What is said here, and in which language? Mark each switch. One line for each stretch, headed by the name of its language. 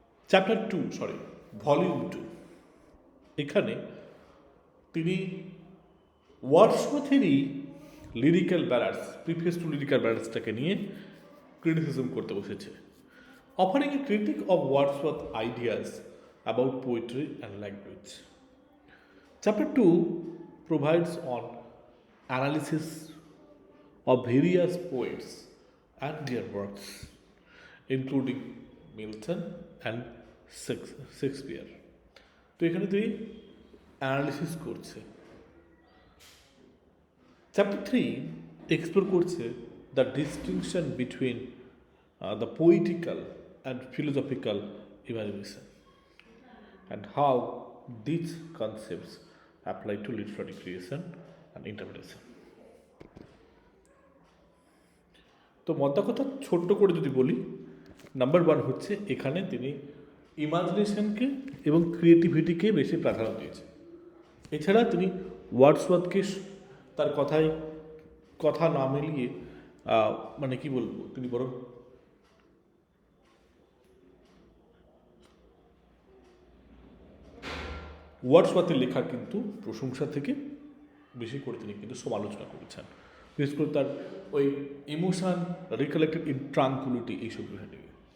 Bangla: Chapter 2, volume 2, এখানে তিনি ওয়ার্ডসওয়ার্থেরই lyrical balance, preface two lyrical ব্যালান্সটাকে নিয়ে ক্রিটিসিজম করতে বসেছে,
English: offering a critique of Wordsworth's ideas about poetry and language. Chapter 2 provides on analysis of various poets and their works, including Milton and Shakespeare.
Bangla: তো এখানে তুই analysis করছে।
English: Chapter 3 explore করছে the distinction between the poetical and philosophical imagination and how these concepts apply to literary creation and interpretation.
Bangla: তো মোদ্দা কথা ছোট্ট করে যদি বলি, নাম্বার 1 হচ্ছে এখানে তিনি ইমাজিনেশনকে এবং ক্রিয়েটিভিটিকে বেশি প্রাধান্য দিয়েছে। এছাড়া তিনি ওয়ার্ডসওয়ার্থকে তার কথা না মিলিয়ে মানে কি বলবো, তিনি বরং ওয়ার্ডসওয়ার্থের লেখা কিন্তু প্রশংসা থেকে বেশি করে তিনি কিন্তু সমালোচনা করেছেন, বিশেষ করে তার ওই
English: emotion recollected in tranquillity
Bangla: এইসব বিষয় নিয়ে।